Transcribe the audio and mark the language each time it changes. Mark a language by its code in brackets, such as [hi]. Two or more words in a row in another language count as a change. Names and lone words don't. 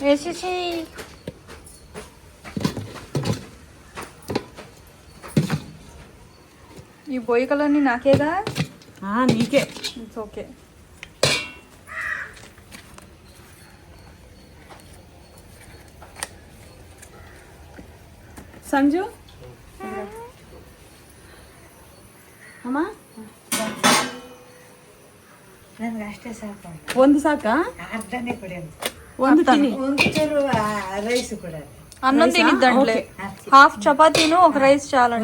[te] ఈ బొయ్యి కలర్ని నాకేగా? నీకే. [en] it's okay. [kn] సంజు ಅಮ್ಮ ನನಗೆ ಅಷ್ಟೇ ಸಾಕು. ಒಂದು ಸಾಕಾ? ಅರ್ಧನೇ ಕೊಡಿ. ಒಂದು ತಿನ್ನಿ. ಒಂದು ಚೂರು ರೈಸ್ ಕೊಡ. [te] అన్నం తినిద్దంట్లే. హాఫ్ చపాతీను ఒక రైస్ చాలంట.